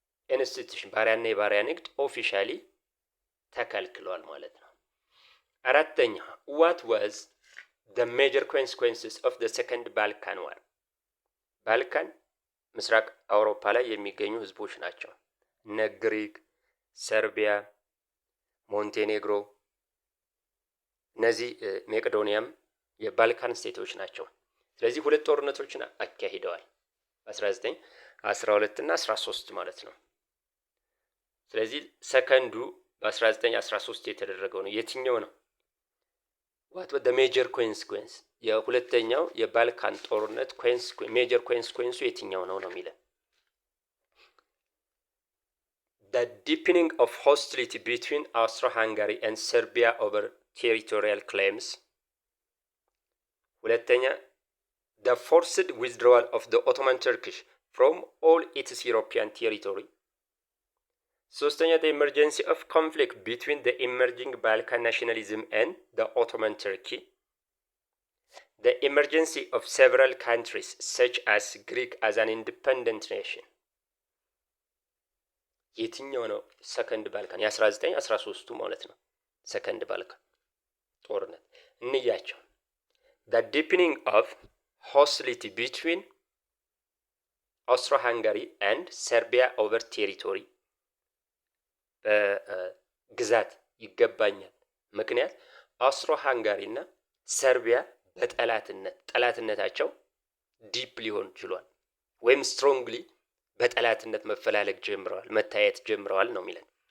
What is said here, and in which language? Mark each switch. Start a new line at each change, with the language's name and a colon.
Amharic: ኢንስቲትዩሽን ባሪያና የባሪያ ንግድ ኦፊሻሊ ተከልክሏል ማለት ነው። አራተኛ
English: what was the major consequences of the second Balkan war?
Amharic: ባልካን ምስራቅ አውሮፓ ላይ የሚገኙ ህዝቦች ናቸው። እነ ግሪክ፣ ሰርቢያ፣ ሞንቴኔግሮ፣ እነዚህ መቄዶኒያም የባልካን ስቴቶች ናቸው። ስለዚህ ሁለት ጦርነቶችን አካሂደዋል በ1912 እና 13 ማለት ነው። ስለዚህ ሰከንዱ በ1913 የተደረገው ነው። የትኛው ነው?
English: what was the major consequence?
Amharic: የሁለተኛው የባልካን ጦርነት ሜጀር ኮንሲኩዌንሱ የትኛው ነው የሚለው።
English: the deepening of hostility between Austro-Hungary and Serbia over territorial claims.
Amharic: ሁለተኛ
English: the forced withdrawal of the Ottoman Turkish from all its European territory.
Amharic: ሶስተኛ
English: the emergency of conflict between the emerging Balkan nationalism and the Ottoman Turkey. The emergency of several countries such as Greek as an independent nation.
Amharic: የትኛው ነው ሰከንድ ባልካን? የ1913ቱ ማለት ነው። ሰከንድ ባልካን ጦርነት እንያቸው።
English: the deepening of hostility between Austro-Hungary and Serbia over territory.
Amharic: በግዛት ይገባኛል ምክንያት አውስትሮ ሃንጋሪ እና ሰርቢያ ጠላትነታቸው ዲፕ ሊሆን ችሏል ወይም ስትሮንግሊ በጠላትነት መፈላለግ ጀምረዋል፣ መታየት ጀምረዋል ነው የሚለን።